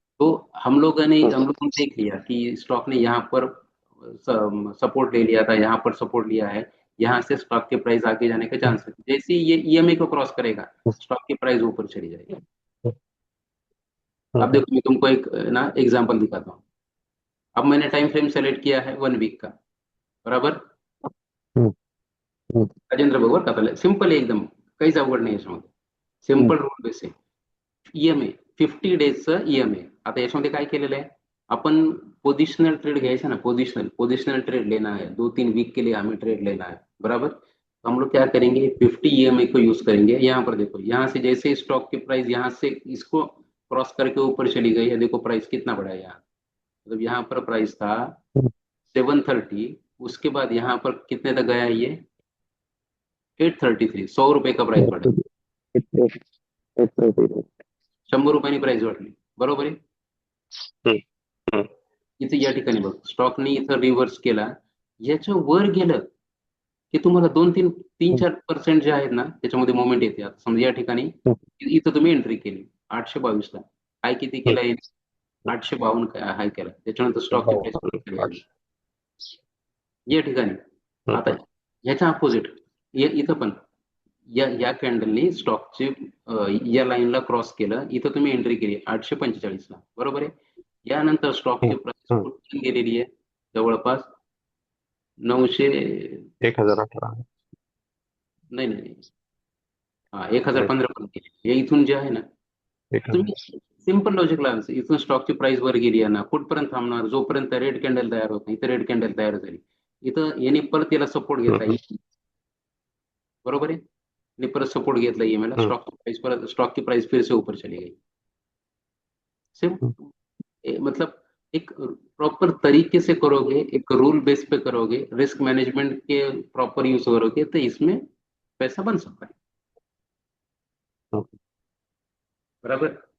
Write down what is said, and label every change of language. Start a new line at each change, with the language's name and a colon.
Hindi: तो हम लोगों ने देख लिया कि स्टॉक ने यहाँ पर सपोर्ट ले लिया था, यहाँ पर सपोर्ट लिया है, यहाँ से स्टॉक की प्राइस आगे जाने का चांस है। जैसे ही ये ईएमए को क्रॉस करेगा, स्टॉक की प्राइस ऊपर चली जाएगी। अब हम्म. देखो, मैं तुमको एक ना एग्जांपल दिखाता हूँ। अब मैंने टाइम फ्रेम सेलेक्ट किया है 1 वीक का, बराबर। हम्म. हम्म.
Marathi: राजेंद्र बरोबर का
Hindi: पहले सिंपल है एकदम,
Marathi: काहीच अवघड नाही याच्यामध्ये, हम्म. सिंपल रूल बेस आहे। EMA, 50 डेजचं EMA. आता याच्यामध्ये काय केलेलं आहे, आपण पोजिशनल ट्रेड घ्यायचा ना,
Hindi: पोजिशनल पोजिशनल ट्रेड लेना है, 2-3 वीक के लिए हमें ट्रेड लेना है, बराबर। तो हम लोग क्या करेंगे, 50 ईएमए को यूज करेंगे। यहाँ पर देखो, यहाँ से जैसे स्टॉक की प्राइस यहाँ से इसको क्रॉस करके ऊपर चली गई है, देखो प्राइस कितना बढ़ा है यहाँ। मतलब यहाँ पर प्राइस था 730, उसके बाद यहाँ पर कितने तक गया है ये, 833, 100 रुपये का प्राइस बढ़ा। हम्म.
Marathi: 100 रुपयांनी प्राइस वाढली, बरोबर आहे। हम्म. इथे या ठिकाणी बघ, स्टॉकने इथं रिव्हर्स केला, याच्या वर गेलं की तुम्हाला 2-3-4% जे आहेत ना, त्याच्यामध्ये मोमेंट येते। आता समजा या ठिकाणी इथं तुम्ही एंट्री केली 822 ला, हाय किती केला येईल, 852 हाय केला, त्याच्यानंतर स्टॉकची प्राइस परत खाली आली या ठिकाणी। आता ह्याच्या अपोजिट इथं पण या कॅन्डलनी स्टॉकचे या लाईनला क्रॉस केलं, इथं तुम्ही एंट्री केली 845 ला, बरोबर आहे। यानंतर स्टॉकची प्राइस कुठे गेलेली आहे, जवळपास 900, 1018. नाही नाही नाही, हा 1015 पर्यंत गेली। हे इथून जे आहे ना, एक तुम्ही हजार. सिंपल लॉजिक लावायचं, इथून स्टॉकची प्राइस वर गेली आहे ना, कुठपर्यंत थांबणार, जोपर्यंत रेड कॅन्डल तयार होत नाही। इथं रेड कॅन्डल तयार झाली, इथं याने परत याला सपोर्ट घेतला, बरोबर आहे। ने परत सपोर्ट घेतला ईएमएला,
Hindi: स्टॉक की प्राइस फिर से ऊपर चली गई। सिर्फ मतलब एक प्रॉपर तरीके से करोगे, एक रूल बेस पे करोगे, रिस्क मैनेजमेंट के प्रॉपर यूज करोगे, तो इसमें पैसा बन सकता है, बराबर।